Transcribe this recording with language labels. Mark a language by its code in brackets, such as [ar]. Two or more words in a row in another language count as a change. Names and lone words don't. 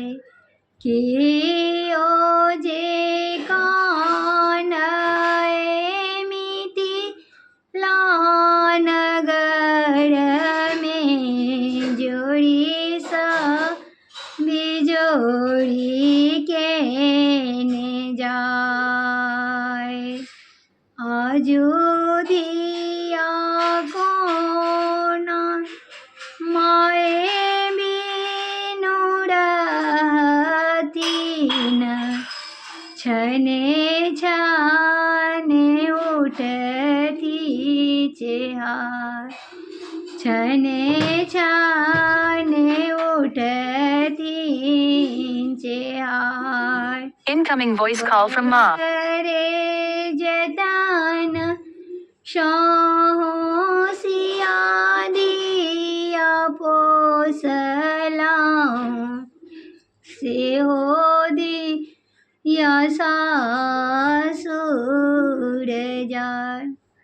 [mai] के ओ जे कान मिथिला नगर में जोड़ी बिजोड़ी के ने जाय। अयोध्या कोना माए बिनु रहतिन छने छने उठती चेहार छने छाने उठती हाय [en] Incoming voice call from Ma. [mai] रे जतान शोसिया दिया पोसलाऊं से हो दिया सासुर जाय।